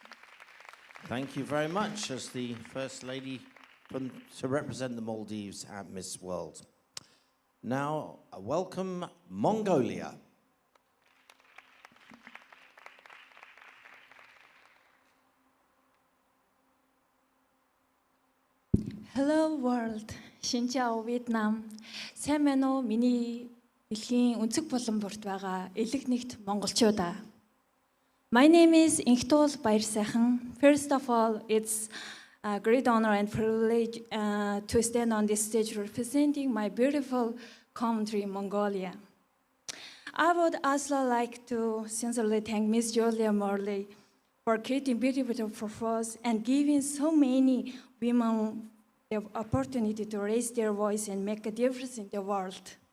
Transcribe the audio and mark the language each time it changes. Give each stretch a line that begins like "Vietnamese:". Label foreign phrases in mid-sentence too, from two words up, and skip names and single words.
English: Thank you very much as the First Lady to represent the Maldives at Miss World. Now, welcome Mongolia. Hello world.
Vietnamese: Xin chào Vietnam.
Mongolian: Сайн байна уу? Миний дэлхийн өнцөг булан бүрт байгаа элэг нэгт монголчуудаа.
English: My name is Инхтуул Баяр сайхан. First of all, it's a great honor and privilege to stand on this stage representing my beautiful country, Mongolia. I would also like to sincerely thank Miss Julia Morley for creating beautiful purpose and giving so many women the opportunity to raise their voice and make a difference in the world.